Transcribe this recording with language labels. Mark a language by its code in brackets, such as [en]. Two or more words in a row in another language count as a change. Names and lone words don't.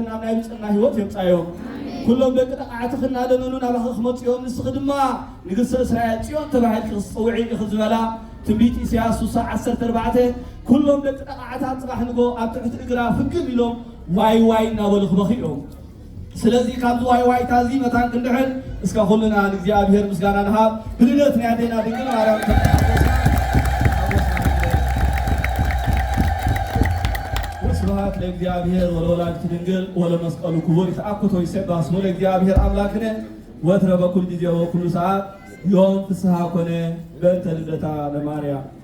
[ti] ናብ ናይ ብፅዕና ህይወት የምፃዮም ኩሎም ደቂ ተቃዓቲ ክናደመኑ ናባኺ ክመፅኦም ንስኺ ድማ ንግስተ እስራኤል ፅዮን ተባሂልኪ ክፅውዒ ኢኺ ዝበላ ትንቢት ኢሳያስ 14 ኩሎም ደቂ ተቃዓታት ፅባሕ ንጎ ኣብ ትሕቲ እግራ ፍግም ኢሎም ዋይ ዋይ እናበሉ ክበኺኦም ስለዚ ካብዚ ዋይ ዋይታ እዚ መታን ክንድሕን እስከ ኩልና ንእግዚአብሔር ምስጋና ንሃብ ብልደት ናይ ኣዴና ድንግል ማርያም [gez] ስብሐት ለእግዚአብሔር ወለወላዲቱ ድንግል ወለመስቀሉ ክቡር ይተአኩቶ ይሰብሐ ስሙ ለእግዚአብሔር አምላክነ ወትረ በኩል ጊዜ ወኩሉ ሰዓት ዮም ፍስሐ ኮነ በእንተ ልደታ ለማርያም